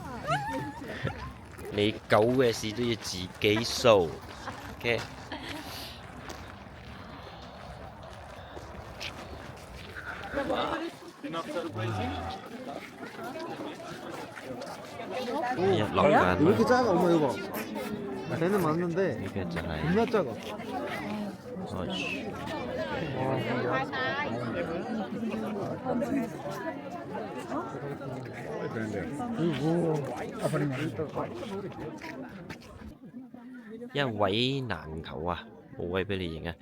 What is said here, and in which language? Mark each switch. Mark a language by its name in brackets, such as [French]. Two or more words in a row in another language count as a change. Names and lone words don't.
[Cantonese] 你狗嘅事都要自己掃，OK？落緊啦， [Korean] 왜 이렇게 작아 엄마 이거 배는 맞는데 [Cantonese] 呢個就係 [Korean] 겁나 작아 [Cantonese] 因為位難求啊，冇位俾你影啊。